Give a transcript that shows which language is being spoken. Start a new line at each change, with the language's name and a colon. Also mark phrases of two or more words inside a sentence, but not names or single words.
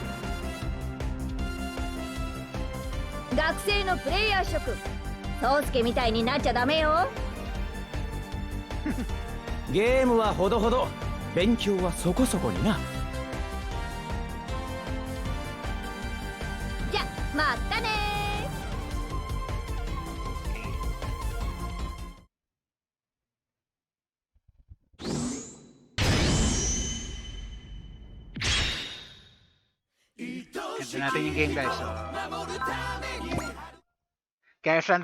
Japanese: 学生のプレイヤー諸君、宗介みたいになっちゃダメよ。ゲームはほどほど、勉強はそこそこにな。じゃまたね
Filipino: Ganda natin yung game guys.
English: So, Gareth Velosa signing off.